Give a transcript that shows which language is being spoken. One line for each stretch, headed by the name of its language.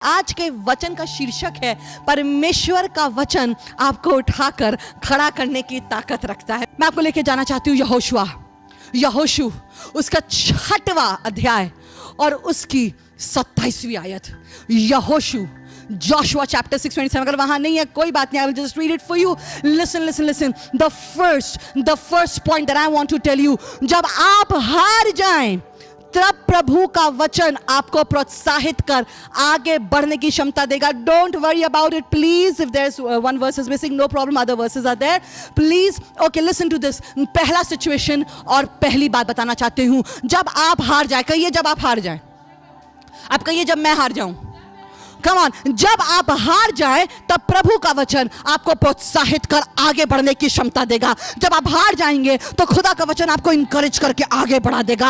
Hindi: आज के वचन का शीर्षक है परमेश्वर का वचन आपको उठाकर खड़ा करने की ताकत रखता है। मैं आपको लेके जाना चाहती हूँ यहोशू उसका 6वां अध्याय और उसकी 27वीं आयत।
English: यहोशू Joshua chapter 6:27।
Hindi: अगर वहां नहीं है कोई बात नहीं,
English: I will just read it for you. Listen. The first point that I want to tell you,
Hindi: जब आप हार जाएं तब प्रभु का वचन आपको प्रोत्साहित कर आगे बढ़ने की क्षमता देगा।
English: Don't worry about it, please. If there's one verse is missing, no problem. Other verses are there. Please, okay, listen to this.
Hindi: पहला सिचुएशन और पहली बात बताना चाहती हूँ। जब आप हार जाए, कहिए जब आप हार जाए। आप कहिए जब मैं हार जाऊं।
English: Come on,
Hindi: जब आप हार जाए तब प्रभु का वचन आपको प्रोत्साहित कर आगे बढ़ने की क्षमता देगा। जब आप हार जाएंगे तो खुदा का वचन आपको इंकरेज करके आगे बढ़ा देगा।